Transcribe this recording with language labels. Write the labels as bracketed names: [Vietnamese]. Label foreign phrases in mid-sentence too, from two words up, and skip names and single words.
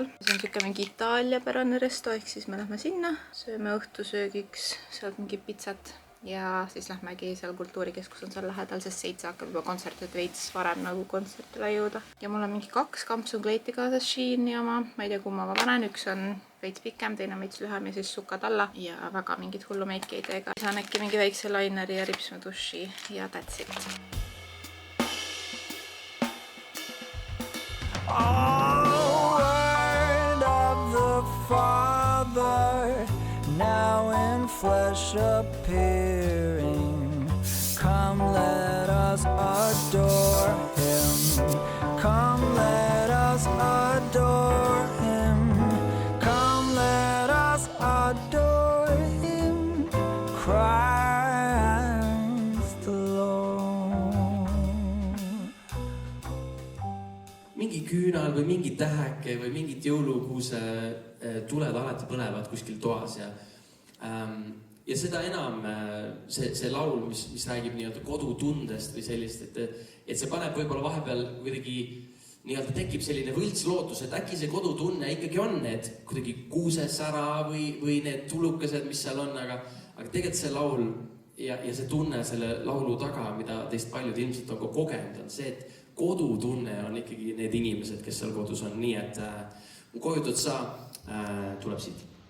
[Estonian] See on siuke mingi itaaliapärane resto, ehk siis me lähme sinna, sööme õhtusöögiks sealt mingi pitsat ja siis lähmegi seal kultuurikeskus on seal lähedal, sest 7 hakkab juba kontsert, et veits varem nagu kontsertile jõuda. Ja mul on mingi 2 kampsukleiti kaasas Sheini oma, ma ei tea, kumma ma panen, üks on veits pikem, teine veits lühem ja siis sukad alla ja väga mingit hullu meiki ei tee. Saan äkki mingi väikse laineri ja ripsme duši ja [English] that's it. Oh, word of the Father, now in flesh appearing. Come, let us adore him. Come, let us adore him. Come, let us adore him. Christ the Lord. [Estonian] Mingi küünal või mingi täheke või mingit jõulukuuse tuled alati põlevad kuskil toas ja seda enam see laul, mis räägib nii-öelda kodutundest või sellist, et see paneb võib-olla vahepeal kuidagi nii-öelda tekib selline võltslootus, et äkki see kodutunne ikkagi on need kuidagi kuusesära või need tulukesed, mis seal on, aga tegelikult see laul ja see tunne selle laulu taga, mida teist paljud ilmselt on ka kogenud, on see, et kodutunne on ikkagi need inimesed, kes seal kodus on, nii et kojutud sa tuleb siit.